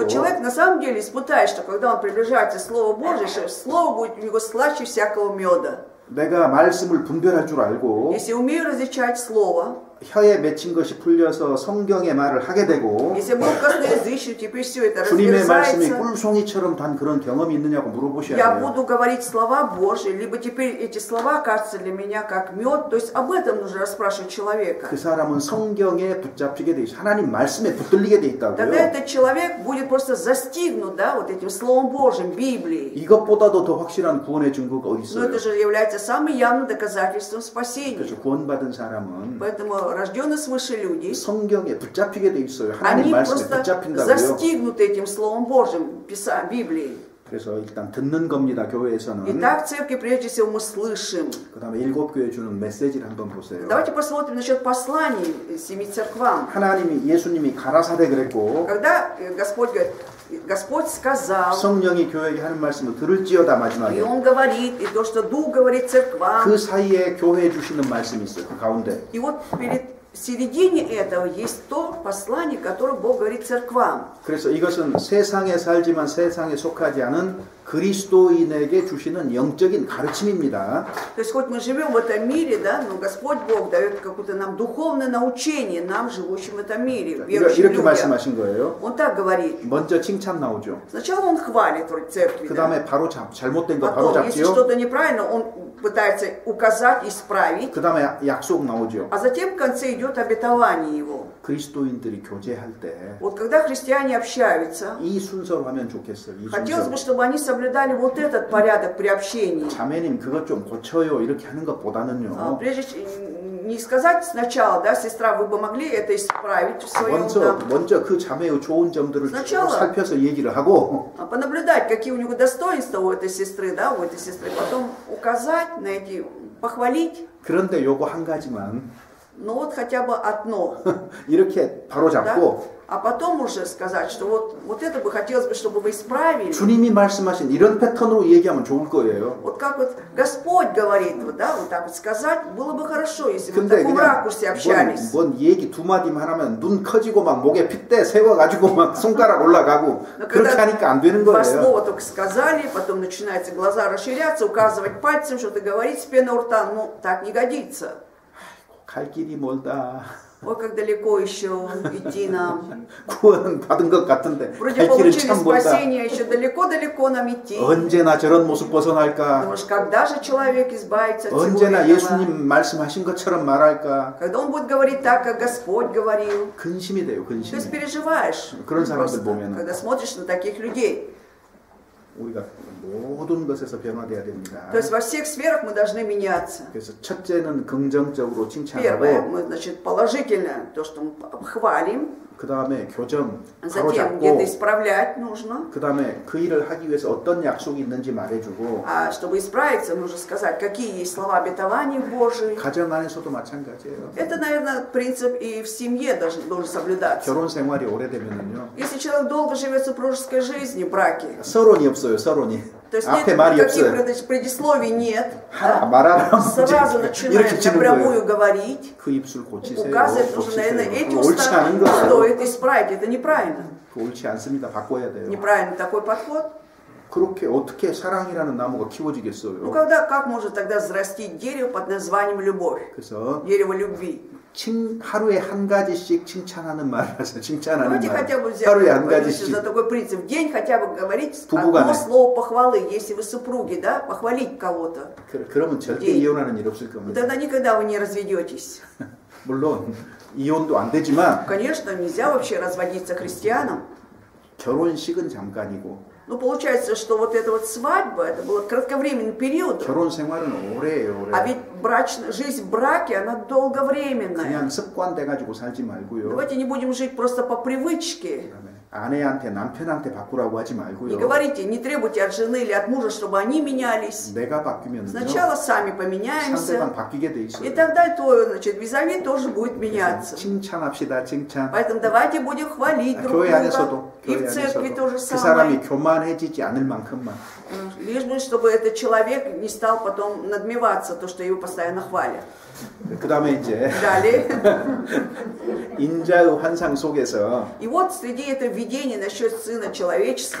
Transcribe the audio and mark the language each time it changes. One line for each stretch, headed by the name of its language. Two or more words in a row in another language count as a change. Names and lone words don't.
Russian: Но человек на самом деле испытает, что когда он приближается к Слову Божьему, что Слово будет у него слаще всякого меда.
Korean: 내가 말씀을 분별할 줄 알고
Russian: Если умею различать Слово,
Korean: 혀에 맺힌 것이 풀려서 성경의 말을 하게 되고
Russian: если был косноязычный, теперь все это
Korean: 주님의 말씀이
Russian: разверзается,
Korean: 꿀송이처럼 단 그런 경험이 있느냐고 물어보셔야
Russian: я
Korean: 돼요.
Russian: буду говорить слова Божьи, либо теперь эти слова кажутся для меня как мед. То есть об этом нужно расспрашивать человека.
Korean: 그 사람은 성경에 붙잡히게 돼 있어요. 하나님 말씀에 붙들리게 돼
Russian: Тогда
Korean: 있다고요.
Russian: этот человек будет просто застигнут, да, вот этим Словом Божьим, Библией.
Korean: 이것보다도 더 확실한 구원의 증거가 어디
Russian: Но
Korean: 있어요?
Russian: это же является самым явным доказательством спасения.
Korean: 그래서 구원받은 사람은
Russian: Поэтому что рожденные свыше люди,
Korean: 성경에 붙잡히게 돼 있어요. 하나님
Russian: они
Korean: 말씀에
Russian: просто
Korean: 붙잡힌다고요.
Russian: застигнуты этим Словом Божьим, Библией.
Korean: 그래서 일단 듣는 겁니다. 교회에서는.
Russian: Итак, в церкви прежде всего мы слышим.
Korean: 그다음에 일곱 교회 주는 메시지를 한번 보세요.
Russian: Давайте посмотрим насчет посланий семи церквам.
Korean: 하나님이 예수님이 가라사대 그랬고
Russian: Когда Господь говорит, Господь сказал,
Korean: 성령이 교회에게 하는 말씀을 들을지어다
Russian: и
Korean: 마지막에
Russian: Он говорит, и то, что Дух говорит церквам.
Korean: 그 사이에 교회에 주시는 말씀이 있어요. 그 가운데.
Russian: И вот в середине этого есть то послание, которое Бог говорит церквам.
Korean: 그래서 이것은 세상에 살지만 세상에 속하지 않은 그리스도인에게 주시는 영적인 가르침입니다.
Russian: То есть хоть мы живем в этом мире, да, но Господь Бог дает какое-то нам духовное научение, нам, живущим в этом мире, верующим
Korean: 이렇게
Russian: людям.
Korean: 말씀하신 거예요.
Russian: Он так говорит.
Korean: 먼저 칭찬 나오죠.
Russian: Сначала Он хвалит вроде церкви,
Korean: 그
Russian: да?
Korean: 다음에 바로 잘못된 거 바로
Russian: Потом, если
Korean: 잡지요.
Russian: что-то неправильно, Он пытается указать, исправить.
Korean: 그 다음에 약속 나오죠.
Russian: А затем в конце идет обетование Его.
Korean: 그리스도인들이 교제할 때 이
Russian: Вот когда христиане общаются,
Korean: 순서로 하면 좋겠어요. 이
Russian: хотелось бы,
Korean: 순서.
Russian: чтобы они соблюдали вот этот порядок при общении.
Korean: 자매님 그것 좀 고쳐요 이렇게 하는 것보다는요.
Russian: Прежде не сказать сначала, да, сестра, вы бы могли это исправить в своем,
Korean: 먼저 그 자매의 좋은 점들을 쭉
Russian: сначала
Korean: 살펴서 얘기를 하고
Russian: понаблюдать, какие у него достоинства у этой сестры, да, у этой сестры, потом указать на эти, похвалить.
Korean: 그런데 요거 한 가지만
Russian: Ну вот хотя бы одно,
Korean: 이렇게 바로
Russian: да?
Korean: 잡고
Russian: А потом уже сказать, что вот это бы хотелось бы, чтобы вы исправили.
Korean: 주님이 말씀하신 이런 패턴으로 얘기하면 좋을 거예요.
Russian: Вот как вот Господь говорит, вот, да, вот так вот сказать, было бы хорошо, если бы в
Korean: 근데
Russian: таком ракурсе общались.
Korean: 뭔 얘기 두 마디만 하면 눈 커지고 막 목에 핏대 세워가지고 막 손가락 올라가고 그렇게 하니까 안 되는
Russian: Два
Korean: 거예요.
Russian: слова только сказали, потом начинаются глаза расширяться, указывать пальцем, что-то говорить с пеной у рта, ну так не годится.
Korean: 갈 길이 멀다.
Russian: Ой, как далеко еще идти нам.
Korean: 구원 받은 것 같은데
Russian: Вроде
Korean: 갈 길은
Russian: получили
Korean: 참 멀다.
Russian: спасение, еще далеко-далеко нам идти.
Korean: 언제나 저런 모습 벗어날까?
Russian: Думаешь, когда же человек избавится от всего
Korean: 언제나
Russian: этого?
Korean: 예수님 말씀하신 것처럼 말할까?
Russian: Когда он будет говорить так, как Господь говорил.
Korean: 근심이 돼요,
Russian: То есть
Korean: 근심이.
Russian: переживаешь.
Korean: 그런 사람들
Russian: Просто,
Korean: 보면은.
Russian: когда смотришь на таких людей.
Korean: 우리가 모든 것에서 변화돼야 됩니다.
Russian: То есть во всех сферах мы должны меняться.
Korean: 그래서 첫째는 긍정적으로
Russian: Первое,
Korean: 칭찬하고
Russian: мы, значит, положительно, то, что мы хвалим.
Korean: 그 다음에 교정
Russian: Затем где-то
Korean: 바로잡고
Russian: исправлять нужно.
Korean: 그 다음에 그 일을 하기 위해서 어떤 약속이 있는지 말해주고
Russian: А чтобы исправиться, нужно сказать, какие есть слова обетований Божьи.
Korean: 가정 안에서도 마찬가지예요.
Russian: Это, наверное, принцип и в семье должен соблюдаться.
Korean: 결혼 생활이 오래되면은요
Russian: Если человек долго живет в супружеской жизни, в браке,
Korean: 서론이 없어요, 서론이.
Russian: то есть
Korean: 앞에
Russian: нет
Korean: 말이
Russian: никаких
Korean: 없어요.
Russian: предисловий нет,
Korean: 하라
Russian: да?
Korean: 말하라
Russian: Сразу
Korean: 이렇게
Russian: начинает
Korean: 치는
Russian: напрямую
Korean: 거예요.
Russian: говорить,
Korean: 그 입술 고치세요.
Russian: указывает, нужно, наверное, эти
Korean: 고치세요. 옳지
Russian: уста
Korean: 않은 거예요.
Russian: стоит исправить. Это неправильно.
Korean: 옳지 않습니다. 바꿔야 돼요.
Russian: Неправильно такой подход.
Korean: 그렇게 어떻게 사랑이라는 나무가
Russian: Ну,
Korean: 키워지겠어요?
Russian: как может тогда взрастить дерево под названием любовь?
Korean: 그래서
Russian: Дерево любви.
Korean: 하루에 한 가지씩 칭찬하는 말 하세요. 칭찬하는
Russian: Давайте
Korean: 말.
Russian: хотя бы взять
Korean: 하루에 한 가지씩.
Russian: за такой принцип. В день хотя бы говорить
Korean: 부부간에.
Russian: одно слово похвалы. Если вы супруги, да, похвалить кого-то.
Korean: 그러면 절대 예. 이혼하는 일 없을 겁니다.
Russian: Тогда никогда вы не разведетесь.
Korean: 물론 이혼도 안 되지만
Russian: Конечно, нельзя вообще разводиться христианам.
Korean: 결혼식은 잠깐이고
Russian: Но получается, что вот эта вот свадьба, это был кратковременный период.
Korean: 결혼 생활은 오래예요,
Russian: А
Korean: 오래.
Russian: ведь жизнь в браке, она долговременная.
Korean: 그냥 습관 돼가지고 살지 말고요.
Russian: Давайте не будем жить просто по привычке.
Korean: 그다음에 아내한테 남편한테 바꾸라고 하지
Russian: Не
Korean: 말고요.
Russian: говорите, не требуйте от жены или от мужа, чтобы они менялись.
Korean: 내가 바뀌면요
Russian: Сначала сами
Korean: 상대방
Russian: поменяемся.
Korean: 바뀌게 돼
Russian: И
Korean: 있어요.
Russian: тогда то, значит, визави тоже будет меняться.
Korean: 칭찬합시다, 칭찬.
Russian: Поэтому давайте будем хвалить друг
Korean: 교회
Russian: друга.
Korean: 안에서도
Russian: И в церкви то же
Korean: 그
Russian: самое.
Korean: 사람이 교만해지지 않을 만큼만.
Russian: Лишь бы, чтобы этот человек не стал потом надмеваться, то, что его постоянно хвалят.
Korean: 그 다음에 이제
Russian: Далее.
Korean: 인자의 환상 속에서
Russian: И вот среди этого видения насчет Сына Человеческого,